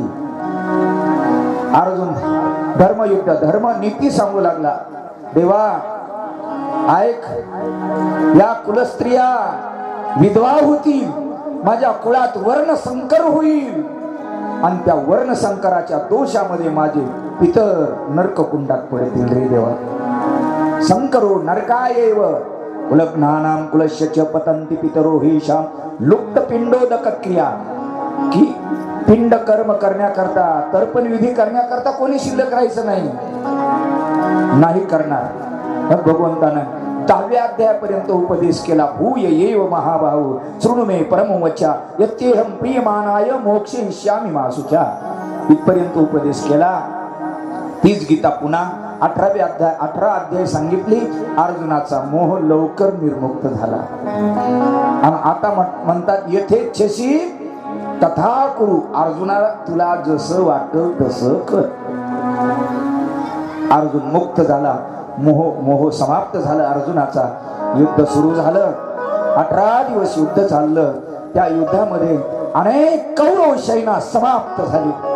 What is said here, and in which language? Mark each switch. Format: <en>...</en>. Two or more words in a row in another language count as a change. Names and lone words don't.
<mr>अर्जुन धर्मयुद्ध धर्म नीती सांगू लागला. देवा ऐक, या कुलस्त्रिया विधवा होतील, माझ्या कुळात वर्ण संकर होईल आणि त्या वर्ण संकराच्या दोषामध्ये माझे पितर नरककुंडात पडतील रे देवा.</mr> <sa>संकरो नरकायैव कुलग्नानां कुलस्य च पतन्ति पितरो हेषां लुप्त पिंडोदक क्रिया.</sa> <mr>की पिंड कर्म करण्याकरता तर्पण विधी करण्याकरता कोणी शिल्लक राहायचं नाही करणार. मग भगवंतानं 10व्या अध्यायापर्यंत उपदेश केला.</mr> <sa>भूय येव महाबाहु शृणु मे परमं वचा यत्येहं प्रियमाणाय मोक्षयिष्यामि मा शुचा.</sa> <mr>इथपर्यंत उपदेश केला. तीच गीता पुन्हा 18 अध्याय सांगितली. अर्जुनाचा मोह लवकर निर्मुक्त झाला आणि आता म्हणतात</mr> <sa>यथेच्छसी तथा कुरु.</sa> <mr>अर्जुनाला तुला जसं वाटतं तसं कर. अर्जुन मुक्त झाला. मोह समाप्त झाला अर्जुनाचा. युद्ध सुरू झालं. 18 दिवस युद्ध चाललं. त्या युद्धामध्ये अनेक कौरव सैना समाप्त झाली.</mr>